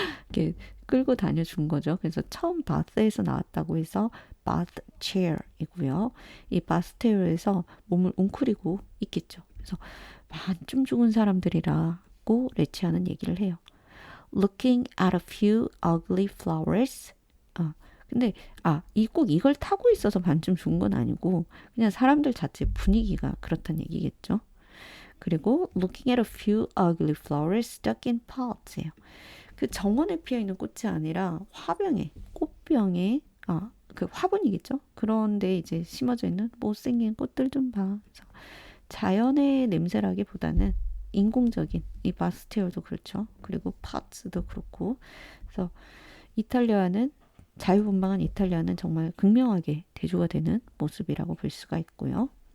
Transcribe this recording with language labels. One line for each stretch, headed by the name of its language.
Korean: 이렇게 끌고 다녀준 거죠. 그래서 처음 바스에서 나왔다고 해서 bath chair이고요. 이 바스 체어에서 몸을 웅크리고 있겠죠. 그래서 반쯤 죽은 사람들이라고 레치하는 얘기를 해요.
English: Looking at a few ugly flowers.
Korean: 근데 꼭 이걸 타고 있어서 반쯤 죽은 건 아니고 그냥 사람들 자체 분위기가 그렇다는 얘기겠죠.
English: 그리고 looking at a few ugly flowers stuck in pots예요.
Korean: 그 정원에 피어 있는 꽃이 아니라 화병에, 꽃병에, 그 화분이겠죠. 그런데 이제 심어져 있는 못생긴 꽃들 좀 봐. 그래서 자연의 냄새라기보다는 인공적인 이 바스티올도 그렇죠. 그리고 파츠도 그렇고. 그래서 이탈리아는 자유분방한 이탈리아는 정말 극명하게 대조가 되는 모습이라고 볼 수가 있고요.